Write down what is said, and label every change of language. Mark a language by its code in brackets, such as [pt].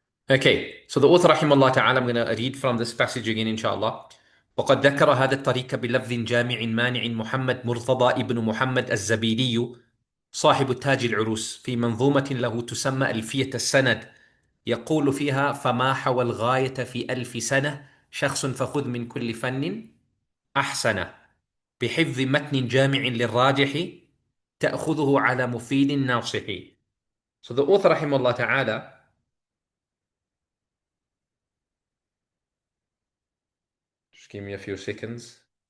[en] Okay, so the author [ar] رحمه الله تعالى, [en] I'm going to read from this passage again [ar] إن شاء الله. وقد ذكر هذا الطريق بلفظ جامع مانع محمد مرتضى ابن محمد الزبيدي صاحب التاج العروس في منظومة له تسمى ألفية السند، يقول فيها: فما حوى الغاية في ألف سنة شخص فخذ من كل فن أحسن، بحفظ متن جامع للراجح تأخذه على مفيد ناصح. [en] So the author rahimahullah ta'ala, just give me a few seconds.